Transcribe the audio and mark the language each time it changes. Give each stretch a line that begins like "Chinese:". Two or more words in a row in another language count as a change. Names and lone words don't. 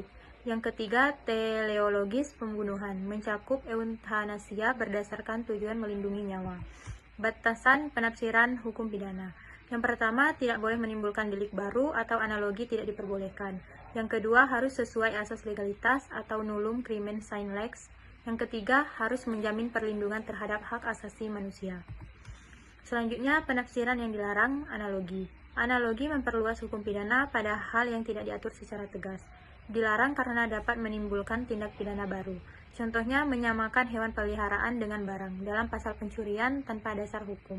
Indonesian: Yang ketiga, teleologis, pembunuhan, mencakup euthanasia berdasarkan tujuan melindungi nyawa. Batasan penafsiran hukum pidana. Yang pertama, tidak boleh menimbulkan delik baru atau analogi tidak diperbolehkan. Yang kedua, harus sesuai asas legalitas atau
Latin: nullum crimen sine lex.
Indonesian: Yang ketiga, harus menjamin perlindungan terhadap hak asasi manusia. Selanjutnya, penafsiran yang dilarang, analogi. Analogi memperluas hukum pidana pada hal yang tidak diatur secara tegas. Dilarang karena dapat menimbulkan tindak pidana baru. Contohnya, menyamakan hewan peliharaan dengan barang dalam pasal pencurian tanpa dasar hukum.